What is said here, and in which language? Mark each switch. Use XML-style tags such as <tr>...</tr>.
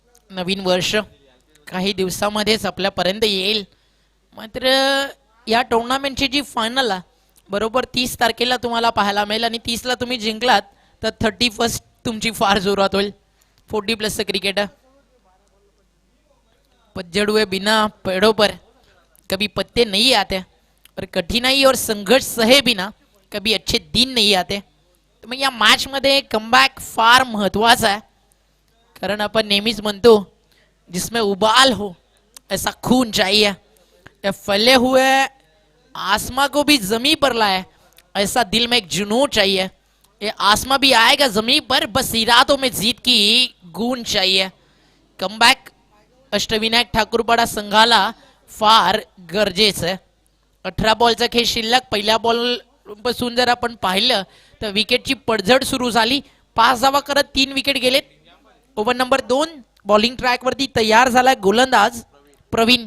<mr>नवीन वर्ष काही दिवसामध्येच आपल्यापर्यंत येईल. मात्र या टुर्नामेंटची जी फायनल आहे बरोबर 30 तारखेला तुम्हाला पाहायला मिळेल आणि 30ला तुम्ही जिंकलात तर 31 तुमची फार जोरात होईल.</mr> <hi>40+ क्रिकेट पज्जड़ हुए बिना पेड़ों पर कभी पत्ते नहीं आते और कठिनाई और संघर्ष सहे बिना कभी अच्छे दिन नहीं आते.</hi> <mr>तर मग या मॅच मध्ये कमबॅक फार महत्वाचा आहे. कारण आपण नेहमीच म्हणतो</mr> <hi>जिसमें उबाल हो ऐसा खून चाहिए. ये फैले हुए आसमां को भी जमी पर लाए ऐसा दिल में एक जुनून चाहिए. ये आसमां भी आएगा जमीन पर बस इरादों में जीत की गूंज चाहिए.</hi> <mr>कमबॅक अष्टविनायक ठाकूरपाडा संघाला फार गरजेचं आहे. 18 बॉलचा खेळ शिल्लक. पहिल्या बॉल पासून जर आपण पाहिलं तर विकेटची पडझड सुरू झाली. 5 धावा करत 3 विकेट गेलेत. ओव्हर नंबर 2 बॉलिंग ट्रॅक वरती तयार झालाय गोलंदाज प्रवीण.</mr>